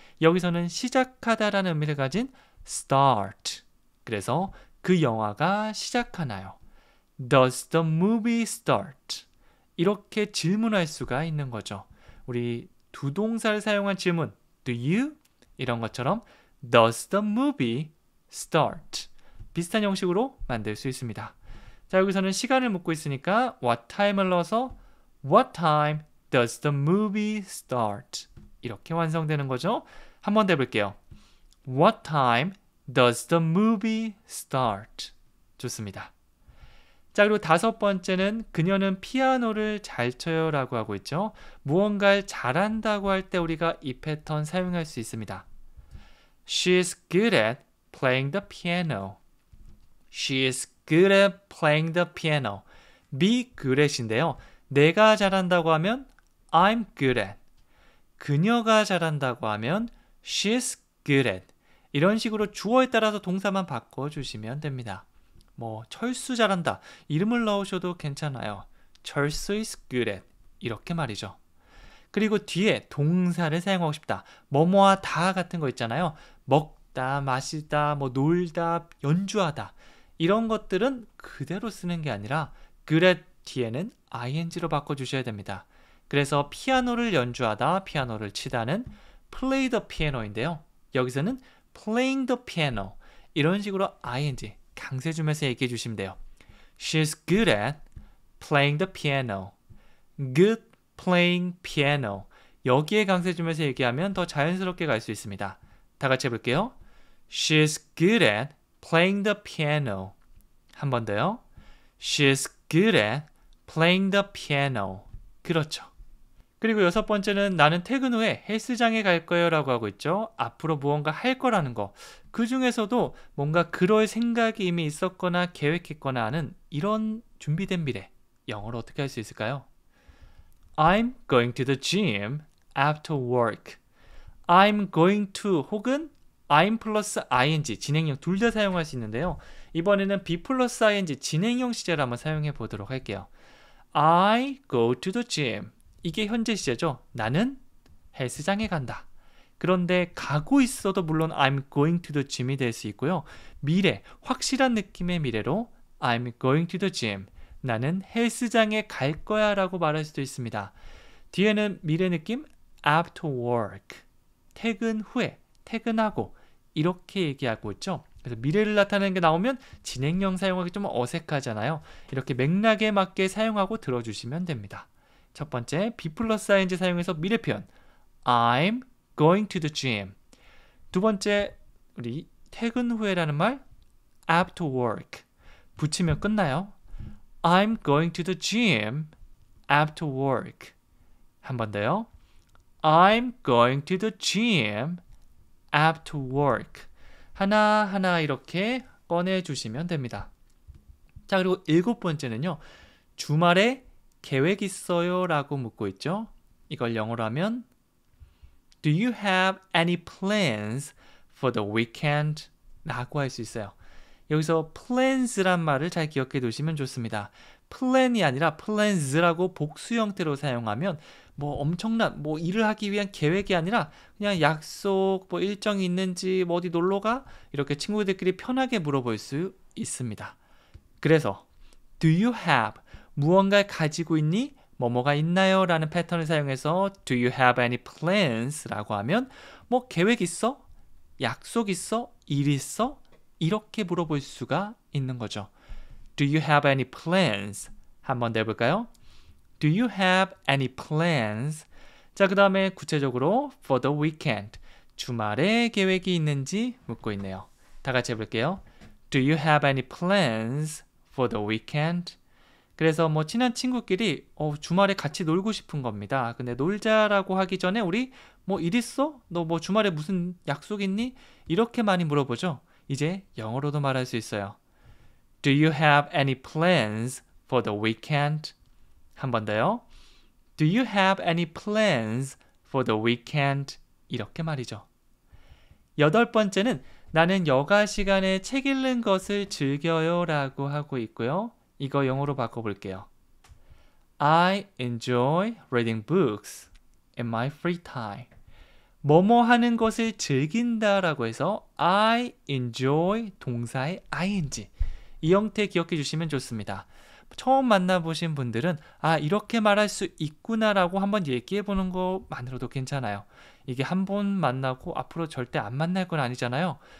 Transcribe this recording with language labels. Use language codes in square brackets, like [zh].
[ko] 여기서는 시작하다라는 의미를 가진 start. 그래서 그 영화가 시작하나요? [en] Does the movie start? [ko] 이렇게 질문할 수가 있는 거죠. 우리 두 동사를 사용한 질문 [en] do you? [ko] 이런 것처럼 [en] Does the movie start? [ko] 비슷한 형식으로 만들 수 있습니다. 자, 여기서는 시간을 묻고 있으니까 what time을 넣어서 [en] What time does the movie start? [ko] 이렇게 완성되는 거죠. 한 번 더 해볼게요. [en] What time does the movie start? [ko] 좋습니다. 자, 그리고 다섯 번째는 그녀는 피아노를 잘 쳐요 라고 하고 있죠. 무언가를 잘한다고 할 때 우리가 이 패턴 사용할 수 있습니다. [en] She is good at playing the piano. She is good at playing the piano. [ko] be good at인데요. 내가 잘한다고 하면 [en] I'm good at. [ko] 그녀가 잘한다고 하면 [en] she's good at. [ko] 이런 식으로 주어에 따라서 동사만 바꿔주시면 됩니다. 뭐 철수 잘한다. 이름을 넣으셔도 괜찮아요. [en] 철수 is good at. [ko] 이렇게 말이죠. 그리고 뒤에 동사를 사용하고 싶다. 뭐뭐하다 같은 거 있잖아요. 먹다, 마시다, 뭐 놀다, 연주하다. 이런 것들은 그대로 쓰는 게 아니라 good at 뒤에는 ing로 바꿔주셔야 됩니다. 그래서 피아노를 연주하다, 피아노를 치다는 play the piano인데요. 여기서는 [en] playing the piano. [ko] 이런 식으로 ing 강세 주면서 얘기해 주시면 돼요. [en] She's good at playing the piano. Good playing piano. [ko] 여기에 강세 주면서 얘기하면 더 자연스럽게 갈 수 있습니다. 다 같이 해볼게요. [en] She's good at playing the piano. [ko] 한 번 더요. [en] She's good at playing the piano. [ko] 그렇죠. 그리고 여섯 번째는 나는 퇴근 후에 헬스장에 갈 거예요 라고 하고 있죠. 앞으로 무언가 할 거라는 거. 그 중에서도 뭔가 그럴 생각이 이미 있었거나 계획했거나 하는 이런 준비된 미래. 영어로 어떻게 할 수 있을까요? [en] I'm going to the gym after work. I'm going to [ko] 혹은 I'm 플러스 ing 진행형 둘 다 사용할 수 있는데요. 이번에는 be 플러스 ing 진행형 시제를 한번 사용해 보도록 할게요. [en] I go to the gym. [ko] 이게 현재 시제죠. 나는 헬스장에 간다. 그런데 가고 있어도 물론 [en] I'm going to the gym [ko] 이 될 수 있고요. 미래, 확실한 느낌의 미래로 [en] I'm going to the gym. [ko] 나는 헬스장에 갈 거야 라고 말할 수도 있습니다. 뒤에는 미래 느낌 [en] after work. [ko] 퇴근 후에, 퇴근하고 이렇게 얘기하고 있죠. 그래서 미래를 나타내는 게 나오면 진행형 사용하기 좀 어색하잖아요. 이렇게 맥락에 맞게 사용하고 들어주시면 됩니다. 첫 번째, be 플러스 ing 사용해서 미래 표현 [en] I'm going to the gym. [ko] 두 번째, 우리 퇴근 후에라는 말 [en] after work. [ko] 붙이면 끝나요. [en] I'm going to the gym after work. [ko] 한 번 더요. [en] I'm going to the gym after work. [ko] 하나하나 이렇게 꺼내주시면 됩니다. 자, 그리고 일곱 번째는요. 주말에 계획 있어요? 라고 묻고 있죠. 이걸 영어로 하면 [en] Do you have any plans for the weekend? [ko] 라고 할 수 있어요. 여기서 plans란 말을 잘 기억해 두시면 좋습니다. plan이 아니라 plans라고 복수 형태로 사용하면 뭐 엄청난 뭐 일을 하기 위한 계획이 아니라 그냥 약속 뭐 일정이 있는지 뭐 어디 놀러 가? 이렇게 친구들끼리 편하게 물어볼 수 있습니다. 그래서 [en] do you have [ko] 무언가를 가지고 있니? 뭐뭐가 있나요? 라는 패턴을 사용해서 [en] do you have any plans? [ko] 라고 하면 뭐 계획 있어? 약속 있어? 일 있어? 이렇게 물어볼 수가 있는 거죠. [en] Do you have any plans? [ko] 한 번 더 해볼까요? [en] Do you have any plans? [ko] 자, 그 다음에 구체적으로 [en] for the weekend. [ko] 주말에 계획이 있는지 묻고 있네요. 다 같이 해볼게요. [en] Do you have any plans for the weekend? [ko] 그래서 뭐 친한 친구끼리 주말에 같이 놀고 싶은 겁니다. 근데 놀자라고 하기 전에 우리 뭐 일 있어? 너 뭐 주말에 무슨 약속 있니? 이렇게 많이 물어보죠. 이제 영어로도 말할 수 있어요. [en] Do you have any plans for the weekend? [ko] 한 번 더요. [en] Do you have any plans for the weekend? [ko] 이렇게 말이죠. 여덟 번째는 나는 여가 시간에 책 읽는 것을 즐겨요 라고 하고 있고요. 이거 영어로 바꿔볼게요. [en] I enjoy reading books in my free time. [ko] 뭐뭐 하는 것을 즐긴다라고 해서 I enjoy 동사의 ing. 이 형태 기억해 주시면 좋습니다. 처음 만나보신 분들은 이렇게 말할 수 있구나라고 한번 얘기해 보는 것만으로도 괜찮아요. 이게 한 번 만나고 앞으로 절대 안 만날 건 아니잖아요.